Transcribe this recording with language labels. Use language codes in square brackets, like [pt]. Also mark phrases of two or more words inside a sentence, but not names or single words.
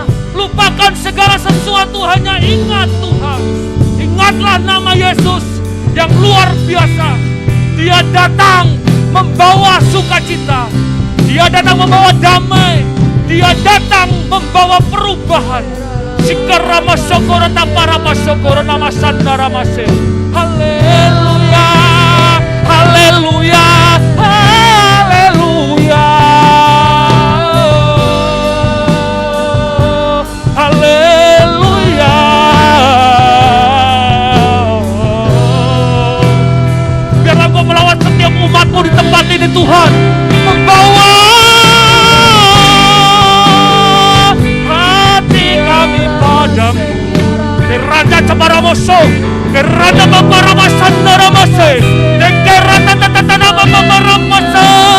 [id] Lupakan segala sesuatu, hanya ingat Tuhan. Ingatlah nama Yesus yang luar biasa. Dia datang membawa sukacita, Dia datang membawa damai, Dia datang membawa perubahan. Sikarama sokoro tamparama sokoro nama sandara mase. Haleluya, haleluya, haleluya, haleluya. Biarlah Engkau melawat setiap umat-Mu di tempat ini Tuhan, membawa padamu. Kerana Camaramoso, kerana Baparamasandaramase, kerana Tatanama Baparamasa.